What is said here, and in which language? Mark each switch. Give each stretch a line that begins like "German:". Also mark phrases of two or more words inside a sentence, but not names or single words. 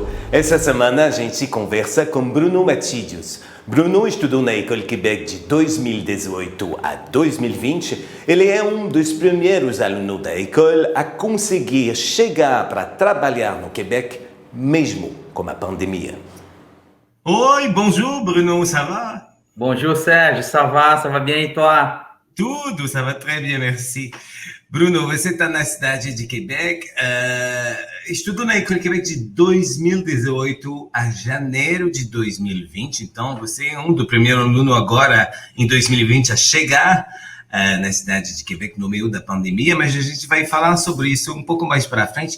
Portuguese: Essa semana a gente conversa com Bruno Matídios. Bruno estudou na École Québec de 2018 a 2020. Ele é um dos primeiros alunos da école a conseguir chegar para trabalhar no Québec, mesmo com a pandemia. Oi,
French: bonjour Bruno, ça va? Bonjour Sérgio, ça va bien e toi? Tudo, ça va très bien, merci.
Portuguese: Bruno, você está na cidade de Quebec, estudou na École Québec de 2018 a janeiro de 2020, então você é um do primeiro aluno agora em 2020 a chegar na cidade de Quebec no meio da pandemia, mas a gente vai falar sobre isso um pouco mais para frente.